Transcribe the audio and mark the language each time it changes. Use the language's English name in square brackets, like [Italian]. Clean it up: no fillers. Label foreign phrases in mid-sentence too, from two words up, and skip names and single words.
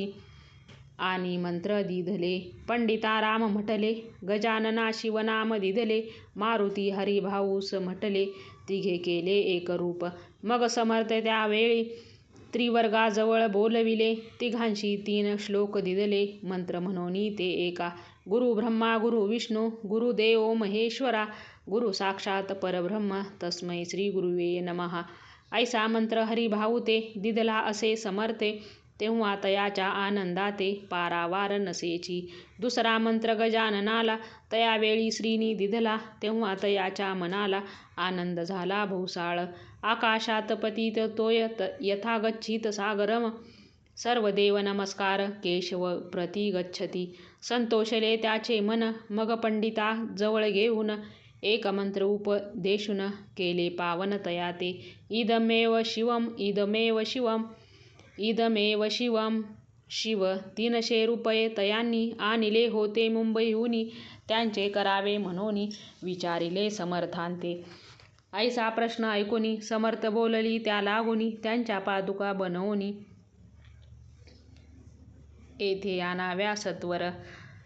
[Marathi] आणि मंत्र दिधले पंडिता राम म्हटले. गजानना शिवनाम दिधले. मारुती हरिभाऊस म्हटले. तिघे केले एकरूप. मग समर्थ त्यावेळी त्रिवर्गाजवळ बोलविले. तिघांशी 3 श्लोक दिधले मंत्र म्हणोनी ते एका. [Sanskrit] गुरु ब्रह्मा गुरु विष्णू गुरुदेव महेश्वरा. गुरु साक्षात परब्रह्म तस्मै श्री गुरुवे नमः. [Marathi] ऐसा मंत्र हरिभाऊ ते दिधला असे समर्थे. तेव्हा तयाच्या आनंदाते पारावार नसेची. दुसरा मंत्र गजाननाला तयावेळी श्रीनी दिधला. तेव्हा तयाच्या मनाला आनंद झाला भोवसाळ. [Sanskrit] आकाशात पतित तोय यथा गच्छित सागरम. सर्व देव नमस्कार केशव प्रति गच्छती. [Marathi] संतोषले त्याचे मन मग पंडिता जवळ घेऊन. एक मंत्र उपदेशून केले पावन तया ते. [Sanskrit] इदमेव शिवम इदमेव शिवम इदमेव शिवम. [Marathi] शिव 300 रुपये तयांनी आणले होते मुंबईहुनी. त्यांचे करावे म्हणून विचारिले समर्थांते. ऐसा प्रश्न ऐकुनी समर्थ बोलली त्या लागुनी. त्यांच्या पादुका बनवूनी येथे आणाव्या सत्वर.